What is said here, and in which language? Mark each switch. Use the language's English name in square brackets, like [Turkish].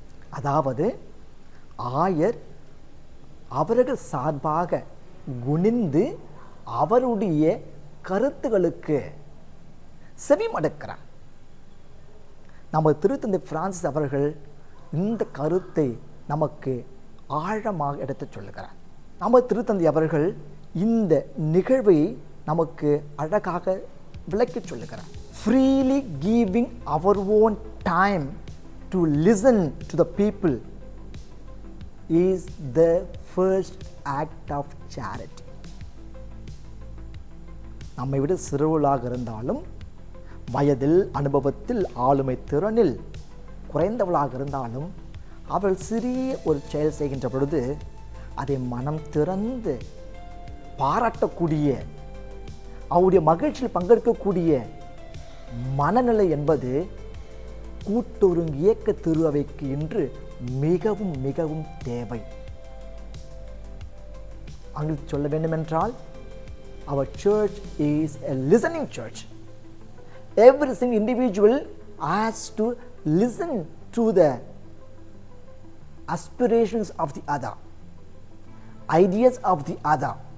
[Tamil] அதாவது ஆயர் அவர்கள் சார்பாக குனிந்து அவருடைய கருத்துகளுக்கு செவிமடுக்கிறார். நமது திருத்தந்தை பிரான்சிஸ் அவர்கள் இந்த கருத்தை நமக்கு ஆழமாக எடுத்துச் சொல்லுகிறார். நமது திருத்தந்தை அவர்கள் இந்த நிகழ்வை நமக்கு அழகாக விளக்கிச் சொல்லுகிறார். [English] Freely giving our own time to listen to the people is the first act of charity. [Tamil] நம்மை விட சிறுவளாக இருந்தாலும், வயதில், அனுபவத்தில், ஆளுமை திறனில் குறைந்தவளாக இருந்தாலும், அவள் சிறிய ஒரு செயல் செய்கின்ற பொழுது அதை மனம் திறந்து பாராட்டக்கூடிய, அவருடைய மகிழ்ச்சியில் பங்கெடுக்கக்கூடிய மனநிலை என்பது கூட்டொருங்கியக்க திரு அவைக்கு இன்று மிகவும் மிகவும் தேவை. அங்கு சொல்ல வேண்டுமென்றால், [English] our church is a listening church. Every single individual has to listen to the aspirations of the other, ideas of the other.